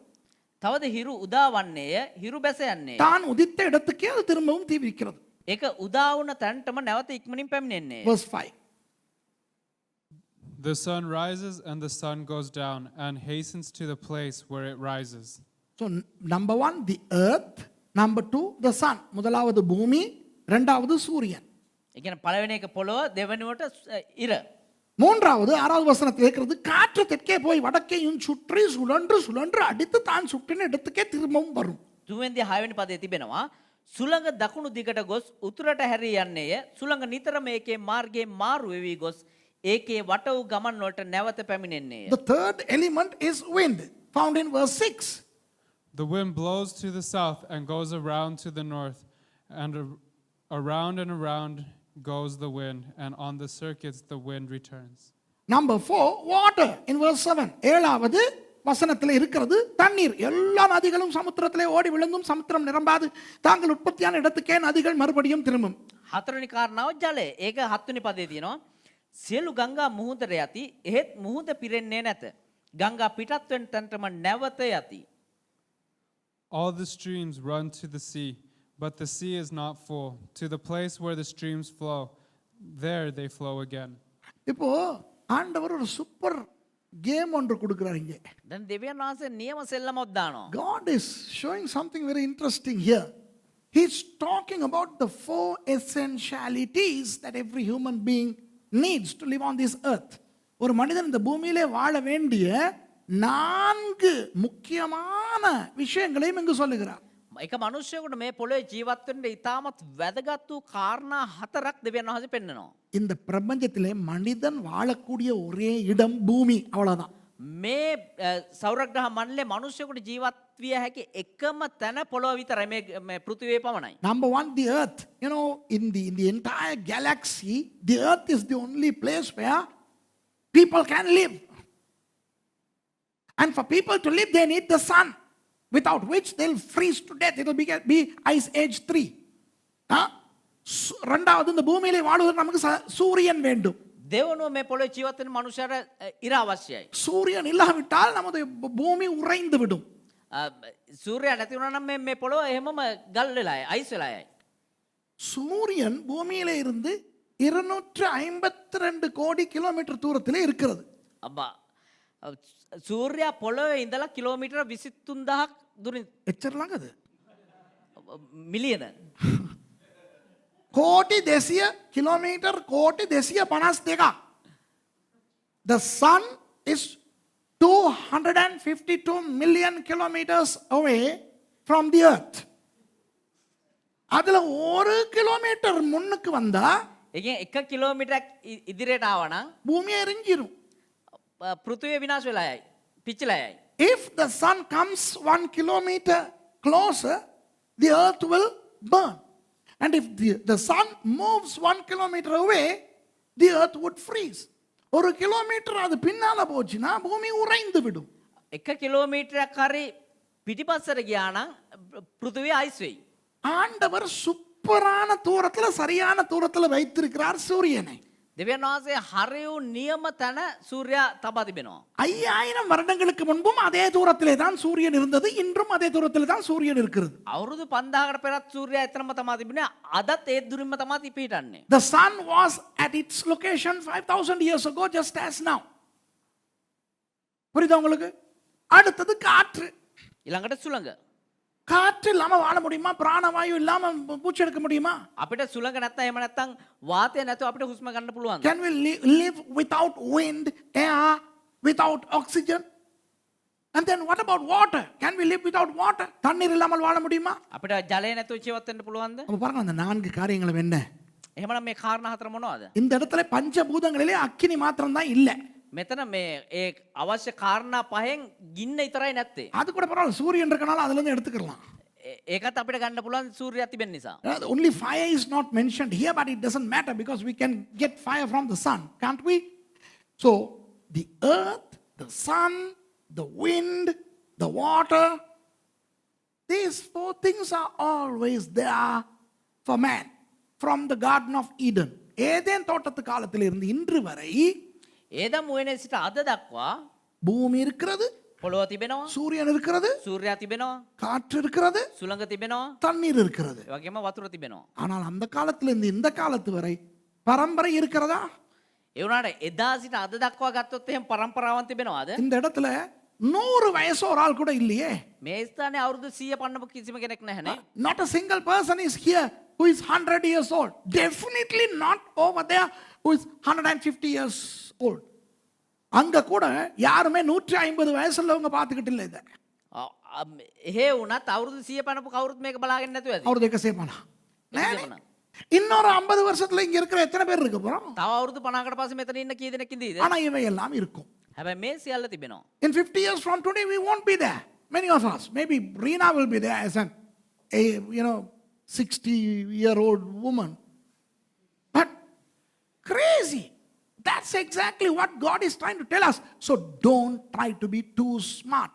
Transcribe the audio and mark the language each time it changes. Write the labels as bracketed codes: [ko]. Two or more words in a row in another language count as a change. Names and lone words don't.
[si] තවද හිරු උදා වන්නේය, හිරු බැස යන්නේ. [ta] தான் உதித்த இடத்துக்கே அது திரும்பவும் தீவிரிக்கிறது. [si] ඒක උදා වුණ තැනටම නැවත ඉක්මනින් පැමිණෙන්නේ. [en] Verse 5. The sun rises and the sun goes down and hastens to the place where it rises. So number 1 the earth, number 2 the sun. [ta] முதலாவது பூமி, இரண்டாவது சூரியன். [si] ඒ කියන්නේ පළවෙනි එක පොළොව, දෙවෙනිවට ඉර. [ta] மூன்றாவது 6வது வசனத்தில் இருக்கிறது, காற்று தெற்கே போய் வடக்கையும் சுற்றி சுழன்று அடித்து தான் சுற்றின இடத்துக்கே திரும்பவும் வரும். [si] තුන්වෙනි 6වෙනි පදේ තිබෙනවා, සුළඟ දකුණු දිගට ගොස් උතුරට හැරී යන්නේය. සුළඟ නිතරම ඒකේ මාර්ගයේ මාරු වෙවි ගොස් ඒකේ වට වූ ගමන් වලට නැවත පැමිණෙන්නේය. [en] The third element is wind, found in verse 6. The wind blows to the south and goes around to the north, and around goes the wind, and on the circuits the wind returns. Number 4 water in verse 7. [ta] ஏழாவது வசனத்தில் இருக்கிறது தண்ணீர். எல்லா நதிகளும் சமுத்திரத்திலே ஓடி விழுந்தும் சமுத்திரம் நிரம்பாது, தாங்கள் உற்பத்தியான இடத்துக்கே நதிகள் மறுபடியும் திரும்பும். [si] හතරවෙනි කාරණාව ජලය. ඒක 7වෙනි පදේ තියෙනවා. සියලු ගංගා මුහුදට යති, එහෙත් මුහුද පිරෙන්නේ නැත. ගංගා පිටත් වෙන තැනටම නැවත යති. [en] All the streams run to the sea, but the sea is not full. To the place where the streams flow, there they flow again. [ta] இப்போ ஆண்டவர் ஒரு [en] super game [ta] ஒன்று கொடுக்கிறார் இங்கே. [si] දැන් දෙවියන් වහන්සේ නියම සෙල්ලමක් දානවා. [en] God is showing something very interesting here. He's talking about the 4 essentialities that every human being needs to live on this earth. [ta] ஒரு மனிதன் இந்த பூமியிலே வாழ வேண்டிய 4 முக்கியமான விஷயங்களையும் இங்கு சொல்லுகிறார். [si] එක මනුෂ්‍යයෙකුට මේ පොළොවේ ජීවත් වෙන්න ඉතාමත් වැදගත් වූ කාරණා 4ක් දෙවියන් වහන්සේ පෙන්වනවා. [ta] இந்த பிரபஞ்சத்திலே மனிதன் வாழக்கூடிய ஒரே இடம் பூமி, அவ்வளவுதான். [si] මේ සෞරග්‍රහ මණ්ඩලයේ මනුෂ්‍යයෙකුට ජීවත් විය හැකි එකම තැන පොළොව විතරයි මේ පෘථිවිය පමණයි. [en] Number 1, the earth. You know, in the entire galaxy, the earth is the only place where people can live. And for people to live, they need the sun, without which they'll freeze to death. It will be ice age 3. [ta] ரெண்டாவது இந்த பூமியிலே வாழ்வதற்கு நமக்கு சூரியன் வேண்டும். [si] දෙවනුව මේ පොළොවේ ජීවත් වෙන මනුෂ්‍යයාට ඉර අවශ්‍යයි. [ta] சூரியன் இல்லாவிட்டால் நமது பூமி உறைந்து விடும். [si] සූර්යයා නැති වුණා නම් මේ පොළොව එහෙමම ගල් වෙලායි, අයිස් වෙලායි. [ta] சூரியன் பூமியிலே இருந்து 252 கோடி கிலோமீட்டர் தூரத்திலே இருக்கிறது. [si] අබ්බා සූර්යයා පොළොවේ ඉඳලා කිලෝමීටර 23000ක් දුරින් එච්චර ළඟද? මිලියන [ta] கோடி 200 கிலோமீட்டர், கோடி 252. [en] The sun is 252 million kilometers away from the earth. [ta] அதுல 1 கிலோமீட்டர் முன்னுக்கு வந்தா [si] එකෙන් 1 කිලෝමීටරක් ඉදිරියට ආවා නම් [ta] பூமி எரிஞ்சிரும். [si] පෘථිවිය විනාශ වෙලායි, පිච්චලා යයි. [en] If the sun comes 1 kilometer closer, the earth will burn. And if the sun moves 1 kilometer away, the earth would freeze. [ta] 1 கிலோமீட்டர் அது பின்னால போச்சுன்னா பூமி உறைந்து விடும். [si] 1 කිලෝමීටරයක් හරි පිටිපස්සට ගියා නම් පෘථිවිය අයිස් වෙයි. [ta] ஆண்டவர் சூப்பரான தூரத்துல, சரியான தூரத்துல வைத்திருக்கிறார் சூரியனை. [si] දෙවියන් වහන්සේ හරියු නියම තැන සූර්යයා තබා තිබෙනවා. [ta] 5000 வருடங்களுக்கு முன்பும் அதே தூரத்திலே தான் சூரியன் இருந்தது, இன்றும் அதே தூரத்திலே தான் சூரியன் இருக்கிறது. [si] අවුරුදු 5000කට පෙරත් සූර්යයා එතනම තමා තිබුණේ. අදත් ඒ දුරින්ම තමා පිහිටන්නේ. [en] The sun was at its location 5000 years ago, just as now. [ta] புரியுதா உங்களுக்கு? அடுத்தது காற்று. [si] ඊළඟට සුළඟ. [ta] காற்று இல்லாம வாழ முடியுமா? பிராணவாயு இல்லாம மூச்சு எடுக்க முடியுமா? [si] අපිට සුළඟ නැත්තම් එහෙම නැත්තම් වාතය නැතුව අපිට හුස්ම ගන්න පුළුවන්ද? [en] Can we live without wind, air, without oxygen? And then what about water? Can we live without water? [ta] தண்ணீர் இல்லாமல் வாழ முடியுமா? [si] අපිට ජලය නැතුව ජීවත් වෙන්න පුළුවන්ද? [ta] அப்ப பாருங்க அந்த 4 காரியங்களும் என்ன? [si] එහෙමනම් මේ කාරණා හතර මොනවද? [ta] இந்த இடத்துல பஞ்சபூதங்களிலே அக்கினி மாத்திரம் தான் இல்ல. [si] මෙතන මේ ඒ අවශ්‍ය කාරණා පහෙන් ගින්න විතරයි නැත්තේ. [ta] அது கூட பரவாயில்ல, சூரியன் இருக்கனால அதுல இருந்து எடுத்துக்கலாம். [si] ඒකත් අපිට ගන්න පුළුවන් සූර්යයා තිබෙන නිසා. [en] Only fire is not mentioned here, but it doesn't matter because we can get fire from the sun, can't we? So the earth, the sun, the wind, the water, these 4 things are always there for man from the Garden of Eden. [ta] ஏதேன் தோட்டத்து காலத்திலிருந்து இன்று வரை [si] ඒදම් මුවනේ සිට අද දක්වා [ta] பூமி இருக்கிறது, [si] පොළොව තිබෙනවා, [ta] சூரியன் இருக்கிறது, [si] සූර්යයා තිබෙනවා, [ta] காற்று இருக்கிறது, [si] සුළඟ තිබෙනවා, [ta] தண்ணீர் இருக்கிறது. [si] ඒ වගේම වතුර තිබෙනවා. [ta] ஆனால் அந்த காலத்திலிருந்து இந்த காலத்து வரை பரம்பரை இருக்கிறதா? [si] ඒ වුණාට එදා සිට අද දක්වා ගත්තොත් එහෙම පරම්පරාවන් තිබෙනවද? [ta] இந்த இடத்துல 100 வயசு ஒரு ஆள் கூட இல்லையே. [si] මේ ස්ථානයේ අවුරුදු 100 පන්නපු කිසිම කෙනෙක් නැහැනේ. [en] Not a single person is here who is 100 years old. Definitely not over there who is 150 years old. [ta] அங்க கூட யாருமே 150 வயசுள்ளவங்க பார்த்துக்கிட்டு இல்லை இதை. [si] එහෙ වුණත් අවුරුදු 100 පන්නපු කවුරුත් මේක බලාගෙන නැතුව ඇති. அவர் දෙක சேப்பானா? [ta] இன்னொரு 50 வருஷத்துல இங்க இருக்கிற எத்தனை பேர் இருக்க போறோம்? [si] තව අවුරුදු 50කට පස්සේ මෙතන ඉන්න කී දෙනෙක් ඉඳීද? [ta] ஆனா இவை எல்லாம் இருக்கும். [si] හැබැයි මේ සියල්ල තිබෙනවා. [en] In 50 years from today we won't be there. Many of us, maybe Rina will be there as a 60-year-old woman. But crazy. That's exactly what God is trying to tell us. So don't try to be too smart.